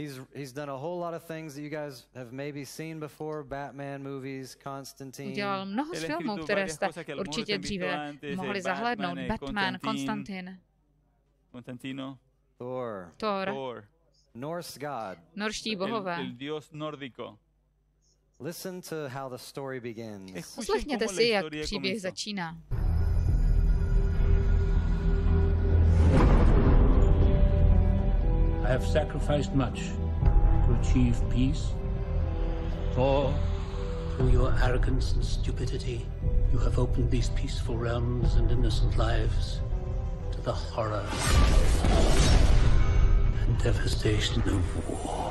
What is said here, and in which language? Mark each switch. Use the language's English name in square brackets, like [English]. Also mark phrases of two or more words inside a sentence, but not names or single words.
[Czech] Udělal mnoho z filmů, které jste určitě dříve mohli zahlédnout. Batman, Konstantin, Thor, norští bohové. Poslechněte si, jak příběh začíná. [English] I have sacrificed much to achieve peace. For through your arrogance and stupidity, you have opened these peaceful realms and innocent lives to the horror and devastation of war.